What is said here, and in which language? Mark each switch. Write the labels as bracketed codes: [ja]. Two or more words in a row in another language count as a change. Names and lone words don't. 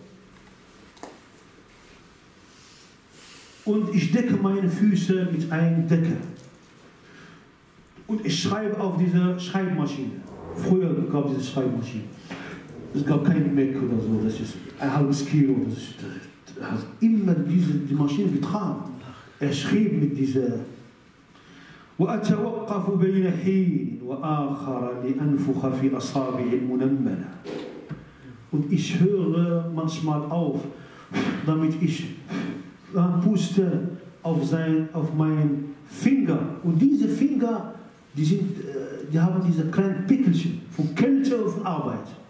[de] Und ich decke meine Füße mit einer Decke. Und ich schreibe auf diese Schreibmaschine. Früher gab es diese Schreibmaschine. Es gab kein Mac oder so. Das ist ein halbes Kilo. Er hat immer die Maschine getragen. Er schrieb mit dieser. [ar] وأتوقف بين حين وآخر لأنفخ في أصابع المنملة. [de] Und ich höre manchmal auf, damit ich puste auf meinen Finger. Und diese Finger, die haben diese kleinen Pickelchen von Kälte und von Arbeit.